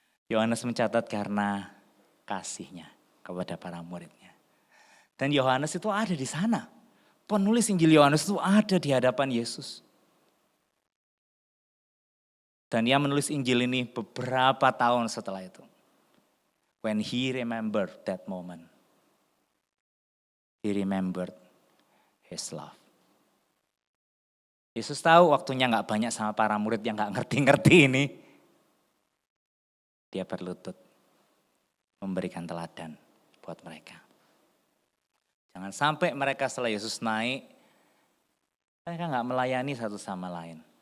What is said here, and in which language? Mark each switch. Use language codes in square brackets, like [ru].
[id] Yohanes mencatat karena kasihnya kepada para muridnya. Dan Yohanes itu ada di sana. Penulis Injil Yohanes itu ada di hadapan Yesus. Dan dia menulis Injil ini beberapa tahun setelah itu. [en] When he remembered that moment, he remembered his love. [id] Yesus tahu waktunya gak banyak sama para murid yang gak ngerti-ngerti ini. Dia berlutut memberikan teladan buat mereka. Jangan sampai mereka setelah Yesus naik, mereka gak melayani satu sama lain.